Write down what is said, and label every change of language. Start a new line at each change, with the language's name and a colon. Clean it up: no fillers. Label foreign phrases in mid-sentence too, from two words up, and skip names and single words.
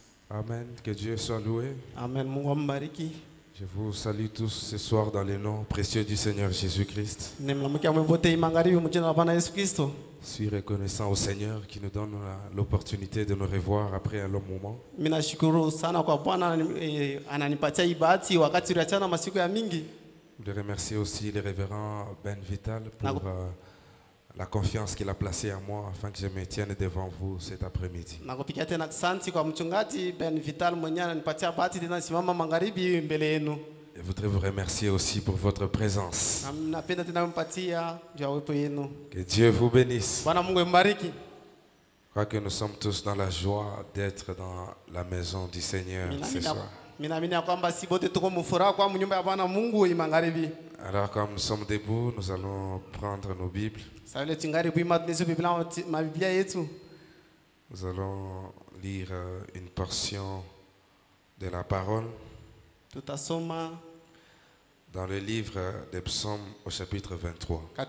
French: Amen. Que Dieu soit loué.
Swahili: Amen. Mungu ambariki.
French: Je vous salue tous ce soir dans le nom précieux du Seigneur Jésus-Christ.
Swahili: Nimlamukia mwote magharibi mjina la Bwana Yesu Kristo.
French: Je suis reconnaissant au Seigneur qui nous donne l'opportunité de nous revoir après un long moment.
Swahili: Mimi nashukuru sana kwa Bwana ananipatia hii bahati wakati tuliachana masiku ya mingi.
French: Je remercie aussi le révérend Ben Vital pour la confiance qu'il a placée en moi afin que je me tienne devant vous cet après-midi.
Swahili: Nakupigia tena asante kwa mchungaji Ben Vital mwenyewe ananipatia bahati tena simama magharibi mbele yenu.
French: Je voudrais vous remercier aussi pour votre présence.
Swahili: Napenda tena mpatia juu ya uwepo yenu.
French: Que Dieu vous bénisse.
Swahili: Bwana Mungu mbariki.
French: Je crois que nous sommes tous dans la joie d'être dans la maison du Seigneur ce soir.
Swahili: Ninaamini kwamba si bote tuko mfuraha kwa nyumba ya Bwana Mungu magharibi.
French: Alors comme nous sommes debout, nous allons prendre nos Bibles. Nous allons lire une portion de la parole dans le livre des Psaumes au chapitre 23.